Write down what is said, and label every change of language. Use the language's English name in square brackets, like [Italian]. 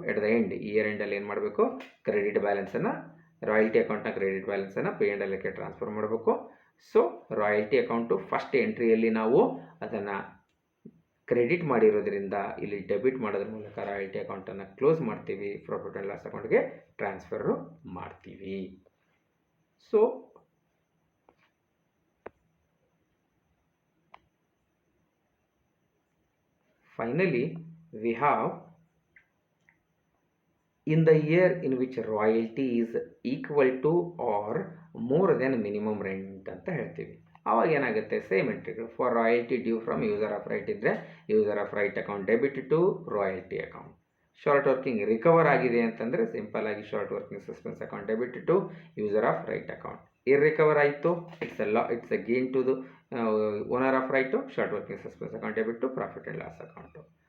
[Kannada] At the end, year ಎಂಡಲ್ಲಿ ಏನು ಮಾಡಬೇಕು, credit ಬ್ಯಾಲೆನ್ಸನ್ನು, royalty ಅಕೌಂಟ್ನ ಕ್ರೆಡಿಟ್ ಬ್ಯಾಲೆನ್ಸನ್ನು ಪೇ ಆ್ಯಂಡ್ ಎಲ್ಗೆ ಟ್ರಾನ್ಸ್ಫರ್ ಮಾಡಬೇಕು. ಸೊ ರಾಯಲ್ಟಿ ಅಕೌಂಟು ಫಸ್ಟ್ ಎಂಟ್ರಿಯಲ್ಲಿ ನಾವು ಅದನ್ನು ಕ್ರೆಡಿಟ್ ಮಾಡಿರೋದ್ರಿಂದ ಇಲ್ಲಿ ಡೆಬಿಟ್ ಮಾಡೋದ್ರ ಮೂಲಕ ರಾಯಲ್ಟಿ ಅಕೌಂಟನ್ನು ಕ್ಲೋಸ್ ಮಾಡ್ತೀವಿ, ಪ್ರಾಫಿಟ್ ಆ್ಯಂಡ್ ಲಾಸ್ ಅಕೌಂಟ್ಗೆ ಟ್ರಾನ್ಸ್ಫರು ಮಾಡ್ತೀವಿ. [English] so finally we have in the year in which royalty is equal to or more than minimum rent [Kannada] ಅಂತ ಹೇಳ್ತೀವಿ. ಆವಾಗ ಏನಾಗುತ್ತೆ, same ಎಂಟ್ರಿಗಳು. [English] for royalty due from user of right [Kannada] ಇದ್ದರೆ [English] User of right account debit to royalty account. Short working [Kannada] recover ಆಗಿದೆ ಅಂತಂದರೆ simple ಆಗಿ [English] Short working suspense account debit to user of right account. [Kannada] ಇರ್ರಿಕವರ್ ಆಯಿತು, [English] It's a gain to the owner of right, short working suspense account debit to profit and loss account.